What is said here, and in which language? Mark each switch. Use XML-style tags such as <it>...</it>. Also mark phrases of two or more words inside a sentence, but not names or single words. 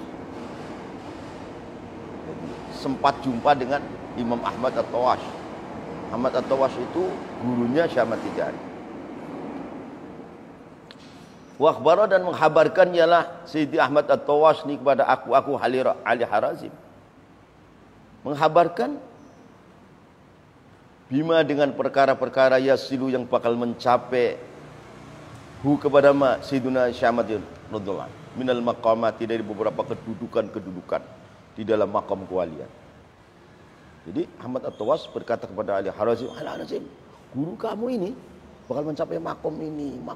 <id>Sempat jumpa dengan Imam Ahmad At-Tawash. Ahmad At-Tawash itu gurunya Syekh Ahmad Tijani. Wakhbara dan menghabarkan ialah Sidi Ahmad At-Tawash ini kepada aku Ali Harazim. Menghabarkan bima dengan perkara-perkara yasilu yang bakal mencapai hu kepada Sayyidina Syekh Ahmad</id> <ar>radhiyallahu anhu minal maqamati</ar> <id>dari beberapa kedudukan di dalam makam kewalian. Jadi Ahmad At-Tawash berkata kepada Ali Harazim, guru kamu ini bakal mencapai makom ini.</id>